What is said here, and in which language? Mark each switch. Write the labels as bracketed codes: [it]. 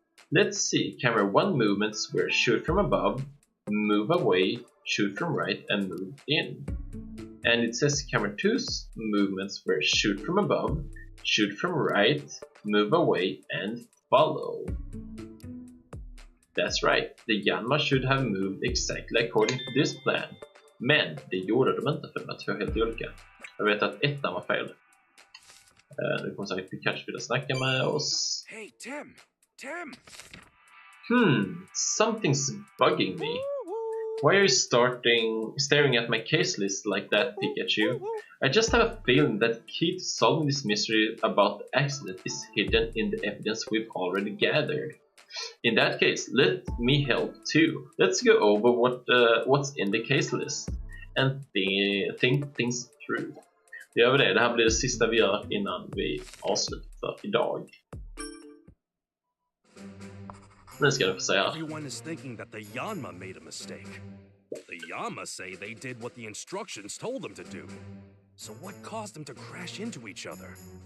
[en] Let's see, camera 1 movements were shoot from above, move away, shoot from right, and move in. And it says camera 2's movements were shoot from above, shoot from right, move away, and follow. That's right, the Yanma should have moved exactly according to this plan. [sv] Men det gjorde de inte för de var två helt olika. Jag vet att ettan var fel. Nu kommer säkert Pikachu vilja snacka med oss. [en] Hey, Tim! Tim! Something's bugging me. Why are you staring at my case list like that, Pikachu? I just have a feeling that the key to solving this mystery about the accident is hidden in the evidence we've already gathered. In that case, let me help too. Let's go over what's in the case list and think things through. [sv] Det gör vi det. Det här blir det sista vi gör innan vi avslutar idag. Nu ska du få säga. [en] Everyone is thinking that the Yanma made a mistake. The Yanma say they did what the instructions told them to do. So what caused them to crash into each other?